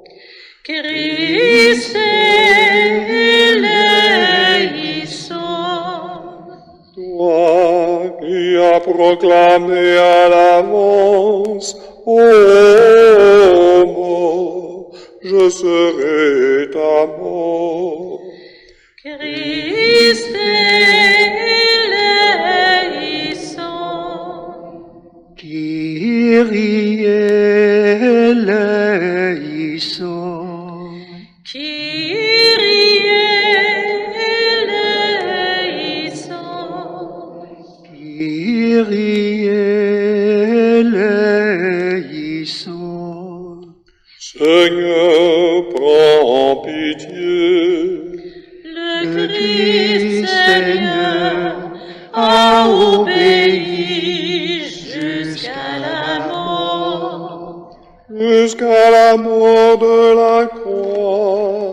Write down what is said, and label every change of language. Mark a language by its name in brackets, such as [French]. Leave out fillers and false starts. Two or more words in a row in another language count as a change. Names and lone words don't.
[Greek] Χριστὲ ἐλέησον. [French] Toi qui as proclamé à l'avance, ô mort, je serai ta mort. [Greek] Χριστὲ ἐλέησον. Κύριε ἐλέησον. Κύριε ἐλέησον. Κύριε ἐλέησον. [French] Seigneur, prends pitié. Le Christ Seigneur a obéi jusqu'à la mort. Jusqu'à la mort de la croix.